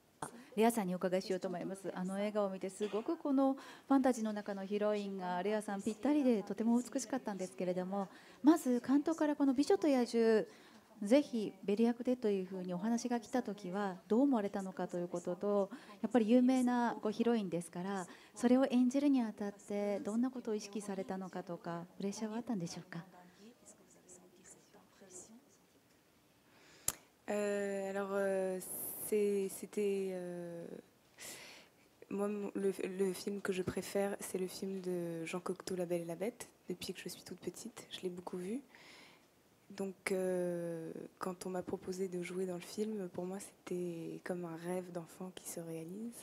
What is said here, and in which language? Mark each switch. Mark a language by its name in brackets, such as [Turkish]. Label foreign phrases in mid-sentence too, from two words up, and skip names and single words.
[Japanese] レアさんにお伺いしようと思います。映画を見てすごくこのファンタジーの中のヒロインがレアさんぴったりでとても美しかったんですけれども、まず監督からこの美女と野獣ぜひベル役でというふうにお話が来た時はどう思われたのかということと、やっぱり有名なヒロインですからそれを演じるにあたってどんなことを意識されたのかとか、プレッシャーはあったんでしょうか。 [French] Alors c'était moi le film que je préfère, c'est le film de Jean Cocteau, La Belle et la Bête. Depuis que je suis toute petite, je l'ai beaucoup vu. Donc quand on m'a proposé de jouer dans le film, pour moi c'était comme un rêve d'enfant qui se réalise.